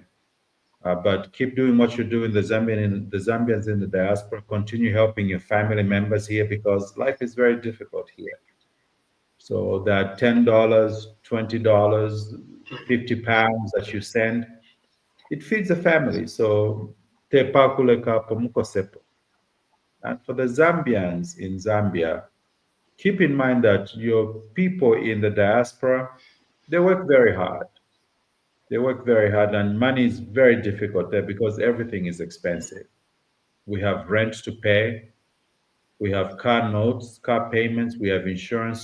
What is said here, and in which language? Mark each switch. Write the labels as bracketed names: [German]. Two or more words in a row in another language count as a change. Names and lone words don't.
[English] But keep doing what you're doing, the Zambians in the diaspora. Continue helping your family members here because life is very difficult here. So that $10, $20, £50 that you send, it feeds a family. [Bemba] So te pakuleka pamuko sepo. [English] And for the Zambians in Zambia, keep in mind that your people in the diaspora, they work very hard. They work very hard, and money is very difficult there because everything is expensive. We have rent to pay, we have car notes, car payments, we have insurance.